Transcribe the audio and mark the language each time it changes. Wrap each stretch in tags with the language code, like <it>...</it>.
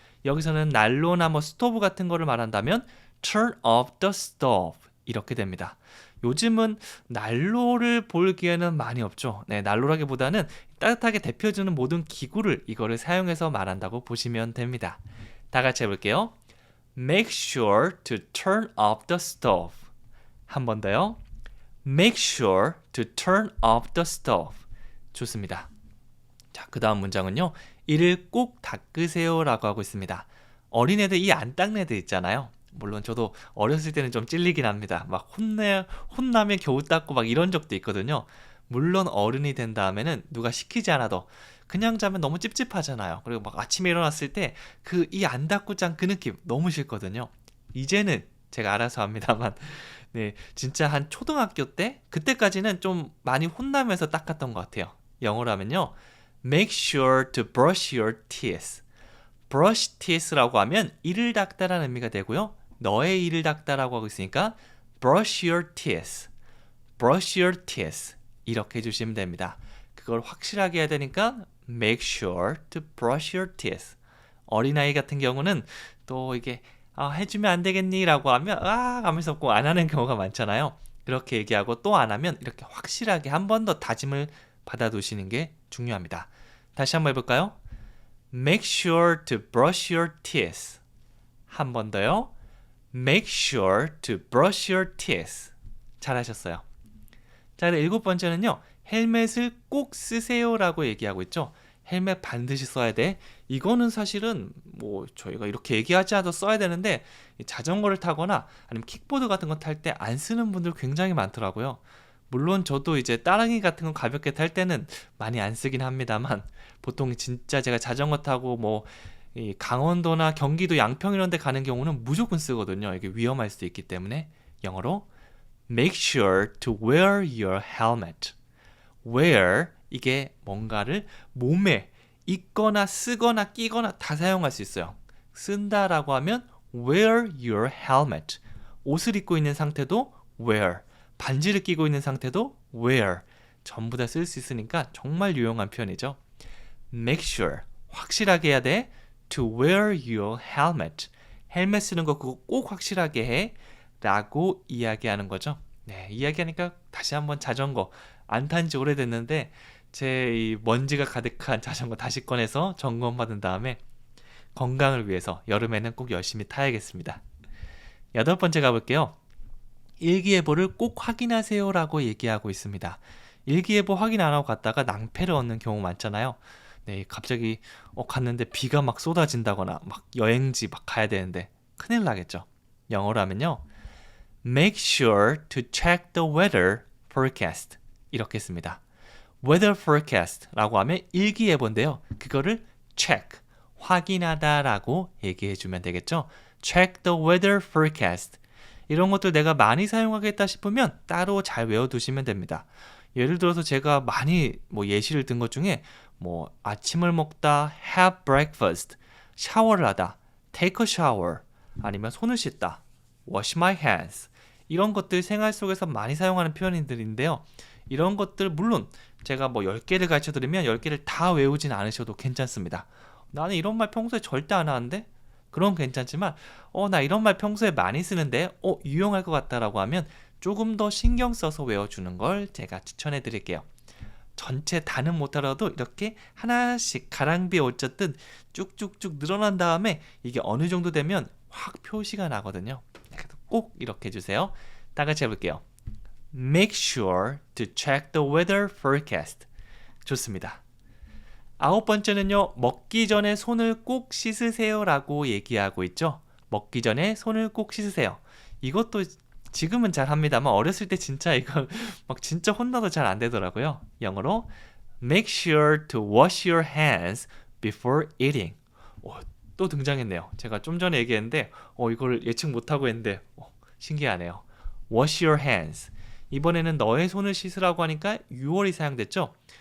<ko>여기서는 난로나 뭐 스토브 같은 거를 말한다면</ko> <en>turn off the stove</en> <ko>이렇게 됩니다. 요즘은 난로를 볼 기회는 많이 없죠. 네, 난로라기보다는 따뜻하게 데펴주는 모든 기구를 이거를 사용해서 말한다고 보시면 됩니다. 다 같이 해볼게요.</ko> <en>Make sure to turn off the stove.</en> <ko>한 번 더요.</ko> <en>Make sure to turn off the stove.</en> <ko>좋습니다. 자, 그 다음 문장은요. 이를 꼭 닦으세요 라고 하고 있습니다. 어린애들 이 안 닦는 애들 있잖아요. 물론 저도 어렸을 때는 좀 찔리긴 합니다. 막 혼나면 겨우 닦고 막 이런 적도 있거든요. 물론 어른이 된 다음에는 누가 시키지 않아도 그냥 자면 너무 찝찝하잖아요. 그리고 막 아침에 일어났을 때 그 이 안 닦고 짠 그 느낌 너무 싫거든요. 이제는 제가 알아서 합니다만 네, 진짜 한 초등학교 때 그때까지는 좀 많이 혼나면서 닦았던 것 같아요. 영어로 하면요.</ko> <en>Make sure to brush your teeth. brush teeth</en> <ko>라고 하면 이를 닦다라는 의미가 되고요. 너의 이를 닦다라고 하고 있으니까</ko> <en>brush your teeth. brush your teeth.</en> <ko>이렇게 해주시면 됩니다. 그걸 확실하게 해야 되니까</ko> <en>make sure to brush your teeth.</en> <ko>어린아이 같은 경우는 또 이게 해주면 안 되겠니? 라고 하면 하면서 꼭 안 하는 경우가 많잖아요. 그렇게 얘기하고 또 안 하면 이렇게 확실하게 한 번 더 다짐을 받아두시는 게 중요합니다. 다시 한번 해볼까요?</ko> <en>Make sure to brush your teeth.</en> <ko>한 번 더요.</ko> <en>Make sure to brush your teeth.</en> <ko>잘하셨어요. 자, 일곱 번째는요. 헬멧을 꼭 쓰세요라고 얘기하고 있죠. 헬멧 반드시 써야 돼. 이거는 사실은 뭐 저희가 이렇게 얘기하지 않아도 써야 되는데 자전거를 타거나 아니면 킥보드 같은 거 탈 때 안 쓰는 분들 굉장히 많더라고요. 물론 저도 이제 따릉이 같은 거 가볍게 탈 때는 많이 안 쓰긴 합니다만 보통 진짜 제가 자전거 타고 뭐 이 강원도나 경기도 양평 이런 데 가는 경우는 무조건 쓰거든요. 이게 위험할 수도 있기 때문에 영어로</ko> <en>Make sure to wear your helmet.</en> <ko>wear 이게 뭔가를 몸에 입거나 쓰거나 끼거나 다 사용할 수 있어요. 쓴다라고 하면</ko> <en>wear your helmet.</en> <ko>옷을 입고 있는 상태도 wear. 반지를 끼고 있는 상태도 wear. 전부 다 쓸 수 있으니까 정말 유용한 표현이죠.</ko> <en>Make sure.</en> <ko>확실하게 해야 돼.</ko> <en>To wear your helmet.</en> <ko>헬멧 쓰는 거 그거 꼭 확실하게 해. 라고 이야기하는 거죠. 네, 이야기하니까 다시 한번 자전거 안 탄 지 오래됐는데 제 이 먼지가 가득한 자전거 다시 꺼내서 점검받은 다음에 건강을 위해서 여름에는 꼭 열심히 타야겠습니다. 여덟 번째 가볼게요. 일기예보를 꼭 확인하세요 라고 얘기하고 있습니다. 일기예보 확인 안 하고 갔다가 낭패를 얻는 경우 많잖아요. 네, 갑자기 갔는데 비가 막 쏟아진다거나 막 여행지 막 가야 되는데 큰일 나겠죠. 영어로 하면요.</ko> <en>Make sure to check the weather forecast.</en> <ko>이렇게 씁니다. weather forecast 라고 하면 일기예보인데요. 그거를 check, 확인하다 라고 얘기해 주면 되겠죠.</ko> <en>check the weather forecast.</en> <ko>이런 것들 내가 많이 사용하겠다 싶으면 따로 잘 외워두시면 됩니다. 예를 들어서 제가 많이 예시를 든 것 중에 아침을 먹다,</ko> <en>have breakfast,</en> <ko>샤워를 하다,</ko> <en>take a shower,</en> <ko>아니면 손을 씻다,</ko> <en>wash my hands.</en> <ko>이런 것들 생활 속에서 많이 사용하는 표현들인데요. 이런 것들 물론 제가 10개를 가르쳐드리면 10개를 다 외우진 않으셔도 괜찮습니다. 나는 이런 말 평소에 절대 안 하는데? 그럼 괜찮지만 나 이런 말 평소에 많이 쓰는데 유용할 것 같다라고 하면 조금 더 신경 써서 외워주는 걸 제가 추천해 드릴게요. 전체 다는 못하더라도 이렇게 하나씩 가랑비에 옷젖듯 쭉쭉쭉 늘어난 다음에 이게 어느 정도 되면 확 표시가 나거든요. 꼭 이렇게 해주세요. 다 같이 해볼게요.</ko> <en>Make sure to check the weather forecast.</en> <ko>좋습니다. 아홉 번째는요. 먹기 전에 손을 꼭 씻으세요 라고 얘기하고 있죠. 먹기 전에 손을 꼭 씻으세요. 이것도 지금은 잘 합니다만 어렸을 때 진짜 이거 막 진짜 혼나도 잘 안 되더라고요.</ko> <en>영어로 Make sure to wash your hands before eating.</en> <ko>또 등장했네요. 제가 좀 전에 얘기했는데 이걸 예측 못하고 했는데 신기하네요.</ko> <en>Wash your hands.</en> <ko>이번에는 너의 손을 씻으라고 하니까 6월이 사용됐죠.</ko>